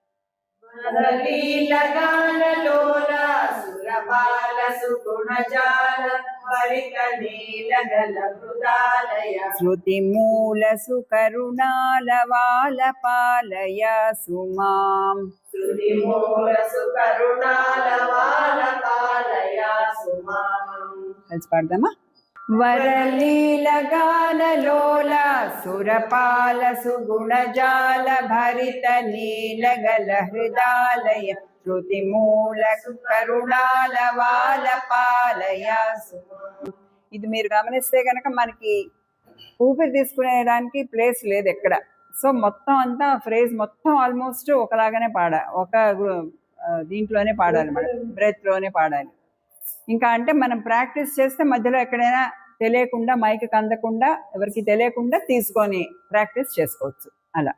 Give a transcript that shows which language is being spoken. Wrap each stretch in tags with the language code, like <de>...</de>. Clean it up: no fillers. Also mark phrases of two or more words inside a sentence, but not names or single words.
<sa>वरलीलगानलोल सुरपालसुगुणजाल भरितलीलगलहृदालय श्रुतिमूलसुकरुणालवालपालय सुमाम् श्रुतिमूलसुकरुणालवालपालय सुमाम्</sa> <te>కలిసి పాడదామా</te> <sa>वरलीलगानलोल सुरपालसुगुणजाल भरितनीलगलहृदालय श्रुतिमूलसुकरुणालवालపాలయ సుమామ్.</sa> <te>ఇది మీరు గమనిస్తే కనుక మనకి ఊపిరి తీసుకునేదానికి ప్లేస్ లేదు ఎక్కడ. సో మొత్తం అంతా ఫ్రేజ్ మొత్తం ఆల్మోస్ట్ ఒకలాగానే ఒక దీంట్లోనే పాడాలి, మనం బ్రెత్లోనే పాడాలి. ఇంకా అంటే మనం ప్రాక్టీస్ చేస్తే మధ్యలో ఎక్కడైనా తెలియకుండా మైక్ అందకుండా ఎవరికి తెలియకుండా తీసుకొని ప్రాక్టీస్ చేసుకోవచ్చు అలా.</te>